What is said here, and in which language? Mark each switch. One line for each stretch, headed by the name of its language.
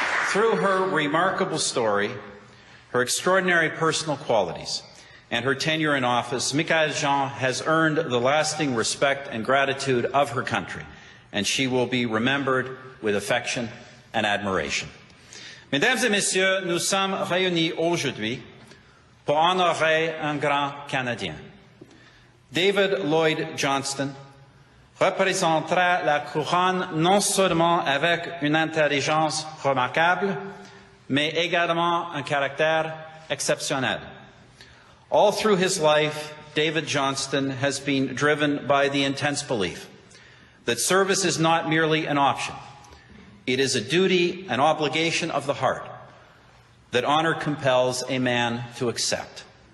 English: Through her remarkable story, her extraordinary personal qualities, and her tenure in office, Michaël Jean has earned the lasting respect and gratitude of her country, and she will be remembered with affection and admiration.
French: Mesdames et messieurs, nous sommes réunis aujourd'hui pour honorer un grand Canadien. David Lloyd Johnston représentera la couronne non seulement avec une intelligence remarquable, mais également un caractère exceptionnel.
English: All through his life, David Johnston has been driven by the intense belief that service is not merely an option. It is a duty, an obligation of the heart that honor compels a man to accept.